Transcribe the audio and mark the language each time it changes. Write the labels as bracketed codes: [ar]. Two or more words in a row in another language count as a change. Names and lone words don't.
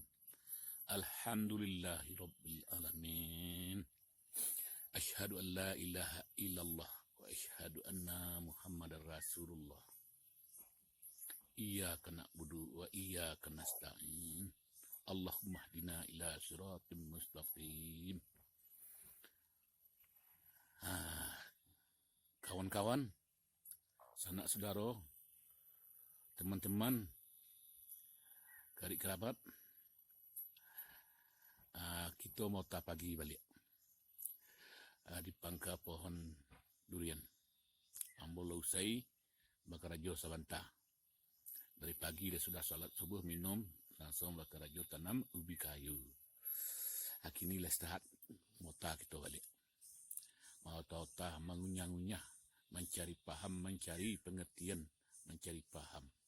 [ar] الحمد لله رب العالمين. أشهد أن لا إله إلا الله وأشهد أن محمدا رسول الله. إياك نعبد وإياك نستعين. اللهم اهدنا إلى صراط مستقيم. [min] Kawan-kawan, sanak saudara, teman-teman, karib kerabat, kita mau tak pagi balik di pangka pohon durian. Ambo usai bakarajo sabanta. [id] Dari pagi dia sudah salat subuh, minum, langsung bakarajo tanam ubi kayu. Kini istirahat, mau tak kita balik. Mau tahu mengunyah-ngunyah, mencari paham, mencari pengertian, mencari paham.